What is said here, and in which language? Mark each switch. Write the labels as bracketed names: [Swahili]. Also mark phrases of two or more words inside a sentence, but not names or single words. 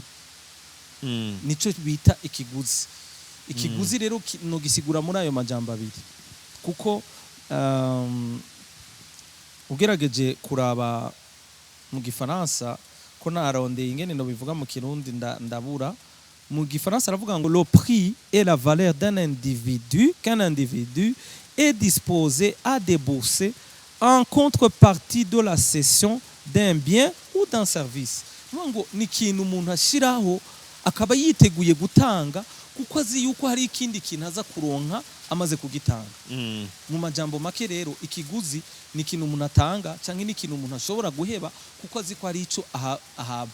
[Rundi] Nico bita ikiguzi. Ikiguzi rero no gisigura muri ayo majambo abiri, kuko ugerageje kuraba mu gifaransa ko narondeye ingene no bivuga mu kirundi ndabura. Mu gifaransa aravuga ngo [French] le prix est la valeur qu'un individu est disposé à débourser en contrepartie de la cession d'un bien ou d'un service. [Rundi] Ngo ni ikintu umuntu ashiraho akaba yiteguye gutanga kuko azi yuko hari ikindi kintu aza kuronka amaze kugitanga. Mu majambo make rero ikiguzi ni ikintu umuntu atanga canke ni ikintu umuntu ashobora guheba kuko azi ko hari ico ahabwa.